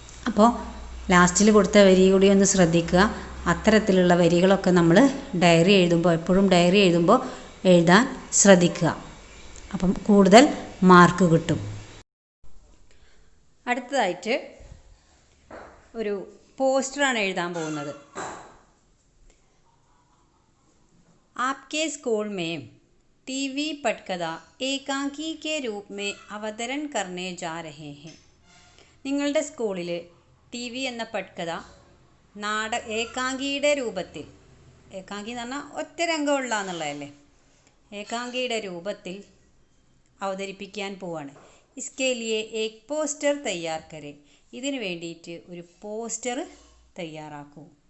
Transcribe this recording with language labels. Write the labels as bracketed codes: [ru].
[ml] അപ്പോൾ ലാസ്റ്റിൽ കൊടുത്ത വരി കൂടി ഒന്ന് ശ്രദ്ധിക്കുക. അത്തരത്തിലുള്ള വരികളൊക്കെ നമ്മൾ ഡയറി എഴുതുമ്പോൾ, എപ്പോഴും ഡയറി എഴുതുമ്പോൾ എഴുതാൻ ശ്രദ്ധിക്കുക. അപ്പം കൂടുതൽ മാർക്ക് കിട്ടും. അടുത്തതായിട്ട് ഒരു പോസ്റ്ററാണ് എഴുതാൻ പോകുന്നത്. [hi] आपके स्कूल में टीवी पटकथा एकांकी के रूप में अवतरण करने जा रहे हैं. [ml] നിങ്ങളുടെ സ്കൂളിൽ ടി വി എന്ന പട്കഥ ഏകാംഗിയുടെ രൂപത്തിൽ, ഏകാംഗി എന്ന് പറഞ്ഞാൽ ഒറ്റ രംഗമുള്ള എന്നുള്ളതല്ലേ, ഏകാംഗിയുടെ രൂപത്തിൽ അവതരിപ്പിക്കാൻ പോവാണ്. [hi] ഇസ്കേ ലിയേ ഏക് പോസ്റ്റർ തയ്യാർ കരേ, [ml] ഇതിന് വേണ്ടിയിട്ട് ഒരു പോസ്റ്റർ തയ്യാറാക്കൂ.